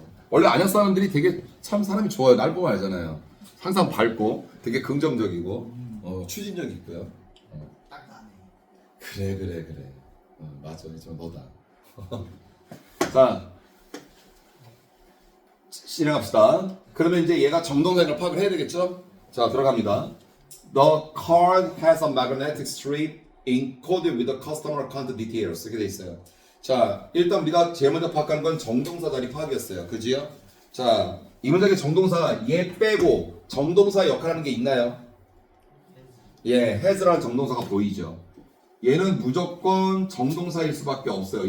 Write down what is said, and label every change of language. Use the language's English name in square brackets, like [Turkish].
[Korean] 원래 안양 사람들이 되게 참 사람이 좋아요. 날 보면 알잖아요. 항상 밝고 되게 긍정적이고 추진력이 있고요. 딱 나네. 그래. 맞아, 저 너다. 자, 진행합시다. 그러면 이제 얘가 정동사를 파악을 해야 되겠죠? 자, 들어갑니다. [English] The card has a magnetic strip encoded with the customer account details. [Korean] 이렇게 돼 있어요. 자, 일단 우리가 제일 먼저 파악하는 건 정동사 자리 파악이었어요. 그지요? 자, 이 문장의 정동사 얘 빼고 정동사 역할하는 게 있나요? 예, has라는 정동사가 보이죠. 얘는 무조건 정동사일 수밖에 없어요.